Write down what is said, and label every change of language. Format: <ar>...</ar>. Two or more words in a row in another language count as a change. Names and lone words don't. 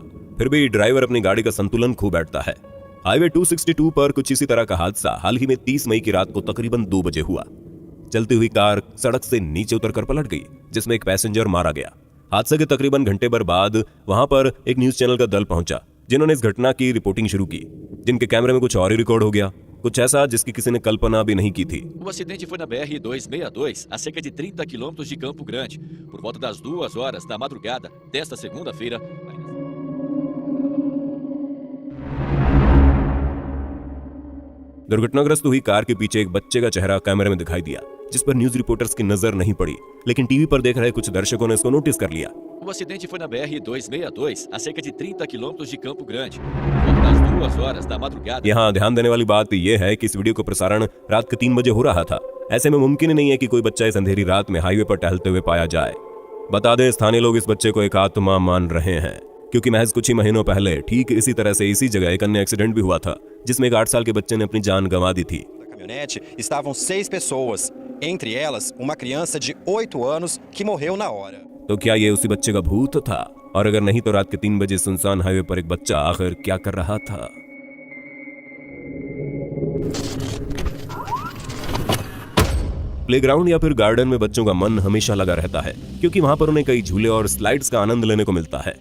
<hi>फिर भी ड्राइवर अपनी गाड़ी का संतुलन खो बैठता है। हाईवे 262 पर कुछ इसी तरह का हादसा हाल ही में 30 मई की रात को तकरीबन 2 बजे हुआ। चलती हुई कार सड़क से नीचे उतरकर पलट गई, जिसमें एक पैसेंजर मारा गया। हादसे के तकरीबन घंटे भर बाद वहां पर एक</hi> <en>news channel</en> <hi>का दल पहुंचा, जिन्होंने इस घटना की रिपोर्टिंग शुरू की, जिनके कैमरे में कुछ और ही रिकॉर्ड हो गया, कुछ ऐसा जिसकी किसी ने कल्पना भी नहीं की थी।</hi> <pt>O acidente foi na BR-262, a cerca de 30 quilômetros de Campo Grande, por volta das 2 horas da madrugada desta segunda-feira.</pt> <hi>दुर्घटनाग्रस्त हुई कार के पीछे एक बच्चे का चेहरा कैमरे में दिखाई दिया, जिस पर</hi> <en>news reporters</en> <hi>की नजर नहीं पड़ी, लेकिन टीवी पर देख रहे कुछ दर्शकों ने इसको नोटिस कर लिया।</hi> <pt>O acidente foi na BR-262, a cerca de 30 quilômetros de Campo Grande, por volta das 2 horas da madrugada.</pt> <hi>यहाँ ध्यान देने वाली बात यह है कि इस वीडियो का प्रसारण रात के 3 बजे हो रहा था। ऐसे में मुमकिन ही नहीं है कि कोई बच्चा इस अंधेरी रात में हाईवे पर टहलते हुए पाया जाए। बता दें, स्थानीय लोग इस बच्चे को एक आत्मा मान रहे हैं, क्योंकि महज कुछ ही महीनों पहले ठीक इसी तरह से इसी जगह एक अन्य एक्सीडेंट भी हुआ था, जिसमें एक 8 साल के बच्चे ने अपनी जान गंवा दी थी।</hi> <pt>Na caminhonete estavam 6 pessoas, entre elas uma criança de 8 anos que morreu na hora.</pt> <hi>तो क्या ये उसी बच्चे का भूत था? और अगर नहीं तो रात के 3 बजे सुनसान हाईवे पर एक बच्चा आखिर क्या कर रहा था? प्लेग्राउंड या फिर गार्डन में बच्चों का मन हमेशा लगा रहता है, क्योंकि वहां पर उन्हें कई झूले और स्लाइड्स का आनंद लेने को मिलता है।</hi>